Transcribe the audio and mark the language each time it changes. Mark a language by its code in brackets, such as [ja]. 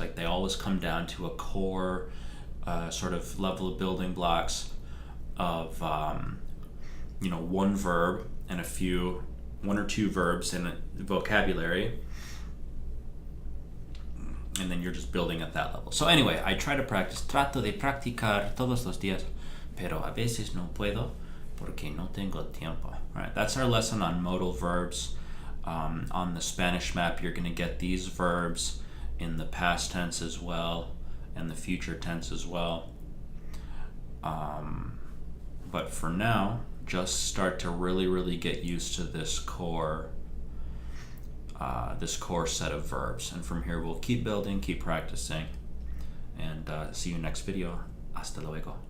[en] Like they always come down to a core sort of level of building blocks of one verb and one or two verbs in a vocabulary, and then you're just building at that level. So anyway, I try to practice. [es] Trato de practicar todos los días, pero a veces no puedo porque no tengo tiempo. [en] All right, that's our lesson on modal verbs. On the Spanish map, you're going to get these verbs in the past tense as well and the future tense as well. But for now, just start to really get used to this core set of verbs, and from here we'll keep building, keep practicing, and see you next video. [es] Hasta luego.